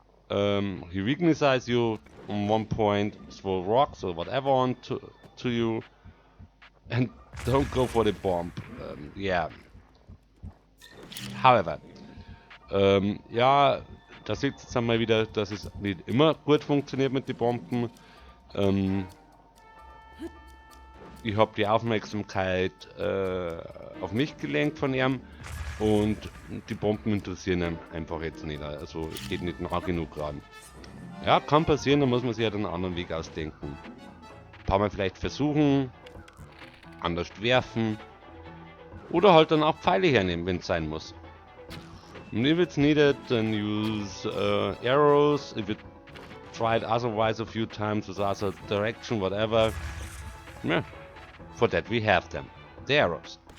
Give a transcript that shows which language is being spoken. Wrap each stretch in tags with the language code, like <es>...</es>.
<en>He weaknesses you on one point, throw rocks or whatever on to you, and don't go for the bomb. Yeah.</en> <de>However, ja, da sieht es dann mal wieder, dass es nicht immer gut funktioniert mit den Bomben. Ich habe die Aufmerksamkeit auf mich gelenkt von ihm und die Bomben interessieren ihn einfach jetzt nicht. Also geht nicht nah genug ran. Ja, kann passieren, da muss man sich ja dann einen anderen Weg ausdenken. Ein paar Mal vielleicht versuchen, anders werfen oder halt dann auch Pfeile hernehmen, wenn es sein muss.</de> <en>And if it's needed, then use arrows. If it tried otherwise a few times with other direction, whatever. Yeah, for that we have them. The arrows.</en>